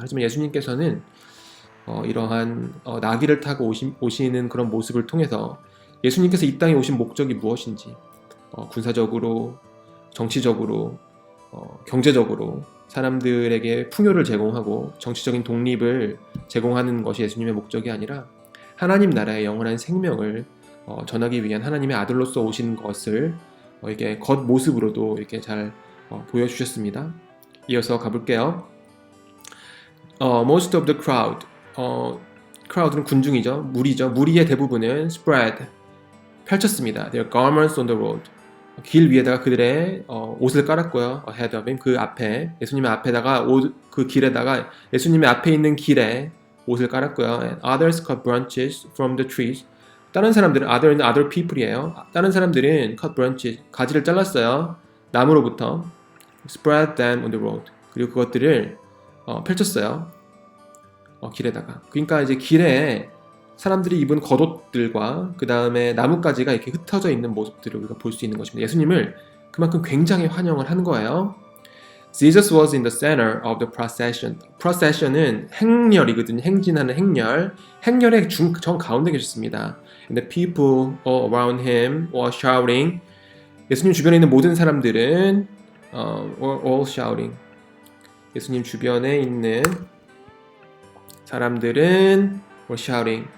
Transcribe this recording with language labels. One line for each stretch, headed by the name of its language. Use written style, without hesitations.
Korean: 하지만 예수님께서는 이러한 나귀를 타고 오시는 그런 모습을 통해서 예수님께서 이 땅에 오신 목적이 무엇인지 군사적으로, 정치적으로, 경제적으로 사람들에게 풍요를 제공하고 정치적인 독립을 제공하는 것이 예수님의 목적이 아니라 하나님 나라의 영원한 생명을 전하기 위한 하나님의 아들로서 오신 것을 이렇게 겉모습으로도 이렇게 잘 보여주셨습니다. 이어서 가볼게요.
English: Most of the crowd, crowd는
Korean: 군중이죠. 무리의 대부분은
English: spread,
Korean: 펼쳤습니다.
English: Their garments on the road.
Korean: 길 위에다가 그들의 옷을 깔았고요.
English: ahead of him,
Korean: 그 앞에 예수님의 앞에다가 그 길에다가 예수님의 앞에 있는 길에 옷을 깔았고요.
English: And others cut branches from the trees.
Korean: 다른 사람들은
English: other people
Korean: 이에요. 다른 사람들은
English: cut branches,
Korean: 가지를 잘랐어요. 나무로부터
English: spread them on the road.
Korean: 그리고 그것들을 펼쳤어요. 길에다가. 그러니까 이제 길에 사람들이 입은 겉옷들과 그 다음에 나뭇가지가 이렇게 흩어져 있는 모습들을 우리가 볼 수 있는 것입니다. 예수님을 그만큼 굉장히 환영을 한 거예요.
English: Jesus was in the center of the procession.
Korean: procession은 행렬이거든요. 행진하는 행렬. 행렬의 정 가운데 계셨습니다.
English: And the people all around him were shouting.
Korean: 예수님 주변에 있는 모든 사람들은
English: were all shouting.
Korean: 예수님 주변에 있는 사람들은
English: were shouting.